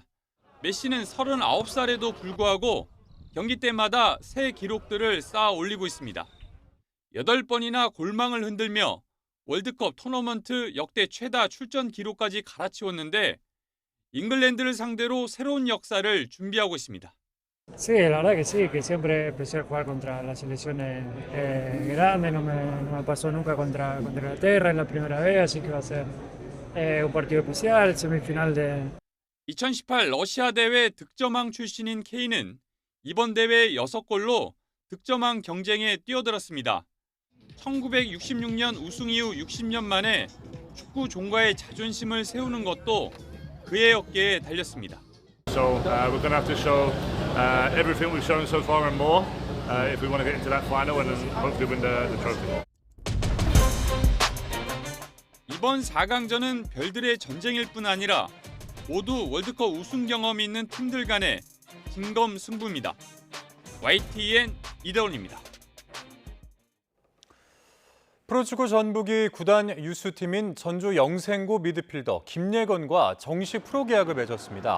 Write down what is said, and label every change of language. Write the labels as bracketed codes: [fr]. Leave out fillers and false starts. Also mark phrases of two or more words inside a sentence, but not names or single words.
[ko] 메시는 39살에도 불구하고 경기 때마다 새 기록들을 쌓아 올리고 있습니다. 8번이나 골망을 흔들며 월드컵 토너먼트 역대 최다 출전 기록까지 갈아치웠는데 잉글랜드를 상대로 새로운 역사를 준비하고 있습니다. [es] Sí, la verdad que sí, que siempre es especial jugar contra las selecciones grandes, no me pasó nunca contra Inglaterra, es la primera vez, así que va a ser un partido especial, semifinal de... [ko] 2018 러시아 대회 득점왕 출신인 케인은 이번 대회 6골로 득점왕 경쟁에 뛰어들었습니다. 1966년 우승 이후 60년 만에 축구 종가의 자존심을 세우는 것도 그의 어깨에 달렸습니다. [en] So we're going to have to show everything we've shown so far and more if we want to get into that final and then hopefully win the trophy. [ko] 이번 4강전은 별들의 전쟁일 뿐 아니라 모두 월드컵 우승 경험이 있는 팀들 간의 진검승부입니다. YTN 이대원입니다. 프로축구 전북이 구단 유스팀인 전주 영생고 미드필더 김예건과 정식 프로계약을 맺었습니다.